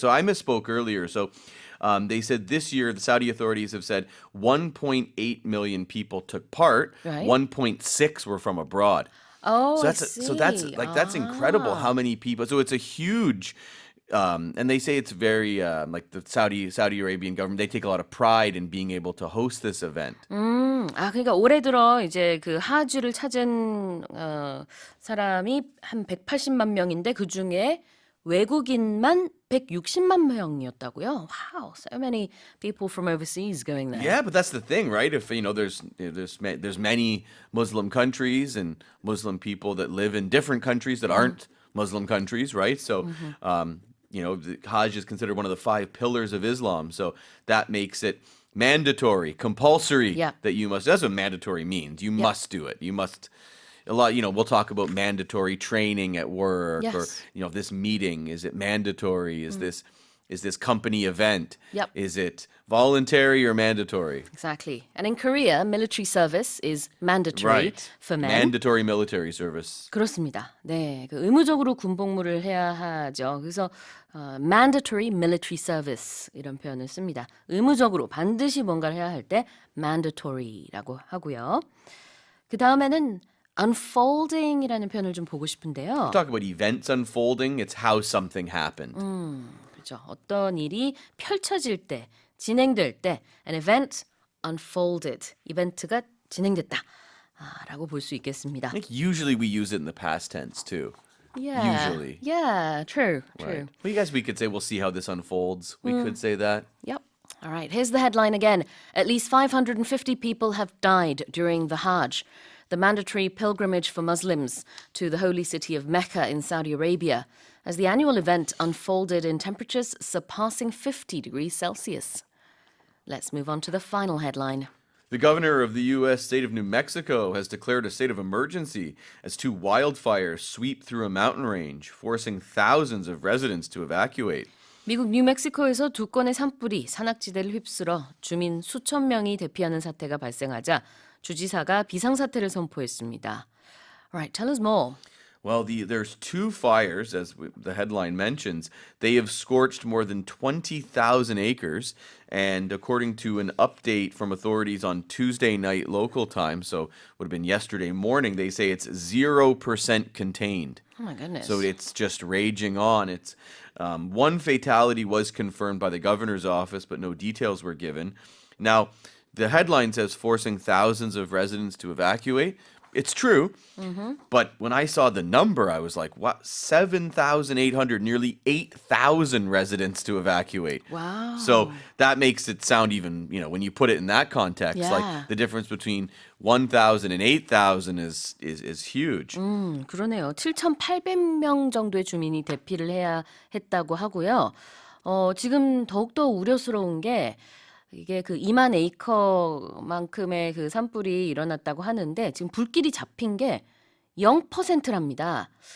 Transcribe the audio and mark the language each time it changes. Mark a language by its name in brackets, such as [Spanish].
[English] So I misspoke earlier. So they said this year the Saudi authorities have said 1.8 million people took part. Right. 1.6 were from abroad. Oh, So I that's see. that's incredible how many people. So it's a huge. And they say it's very like the Saudi Arabian government. They take a lot of pride in being able to host this event. [Korean] 그러니까 올해 들어 이제 그 하주를 찾은 사람이 한 180만 명인데 그 중에 외국인만 160만 명이었다고요? [English] Wow, so many people from overseas going there. Yeah, but that's the thing, right? If there's many Muslim countries and Muslim people that live in different countries that aren't Muslim countries, right? So, the Hajj is considered one of the 5 pillars of Islam. So that makes it mandatory, compulsory Yeah. that you must. That's what mandatory means. You must do it. You must. A lot, we'll talk about mandatory training at work, or Yes. this meeting. Is it mandatory? Is this company event? Yep. Is it voluntary or mandatory? Exactly. And in Korea, military service is mandatory for men. Mandatory military service. [Korean] 그렇습니다. 네, 그 의무적으로 군복무를 해야 하죠. 그래서 [English] mandatory military service [Korean] 이런 표현을 씁니다. 의무적으로 반드시 뭔가를 해야 할 때 mandatory라고 하고요. 그 다음에는 unfolding이라는 표현을 좀 보고 싶은데요. [English] Talk about events unfolding. It's how something happened. [Korean] 그렇죠. 어떤 일이 펼쳐질 때, 진행될 때, [English] an event unfolded, [Korean] 이벤트가 진행됐다. 라고 볼 수 있겠습니다. [English] I think usually we use it in the past tense too. Yeah. Usually. Yeah, true. Right. Well, I guess we could say we'll see how this unfolds. We could say that. Yep. All right, here's the headline again. At least 550 people have died during the Hajj, the mandatory pilgrimage for Muslims to the holy city of Mecca in Saudi Arabia, as the annual event unfolded in temperatures surpassing 50 degrees Celsius. Let's move on to the final headline. The governor of the U.S. state of New Mexico has declared a state of emergency as 2 wildfires sweep through a mountain range, forcing thousands of residents to evacuate. [Korean] 미국 뉴멕시코에서 2건의 산불이 산악지대를 휩쓸어 주민 수천 명이 대피하는 사태가 발생하자 주지사가 비상사태를 선포했습니다. [English] All right, tell us more. Well, there's 2 fires, as the headline mentions. They have scorched more than 20,000 acres, and according to an update from authorities on Tuesday night local time, so would have been yesterday morning, they say it's 0% contained. Oh my goodness. So it's just raging on. It's 1 fatality was confirmed by the governor's office, but no details were given. Now, the headline says forcing thousands of residents to evacuate. It's true, but when I saw the number, I was like, what? 7,800, nearly 8,000 residents to evacuate. Wow. So that makes it sound even, when you put it in that context, Yeah. like the difference between 1,000 and 8,000 is huge. [Korean] 그러네요. 7,800명 정도의 주민이 대피를 해야 했다고 하고요. 지금 더욱더 우려스러운 게 이게 그 2만 에이커만큼의 그 산불이 일어났다고 하는데 지금 불길이 잡힌 게 0%랍니다.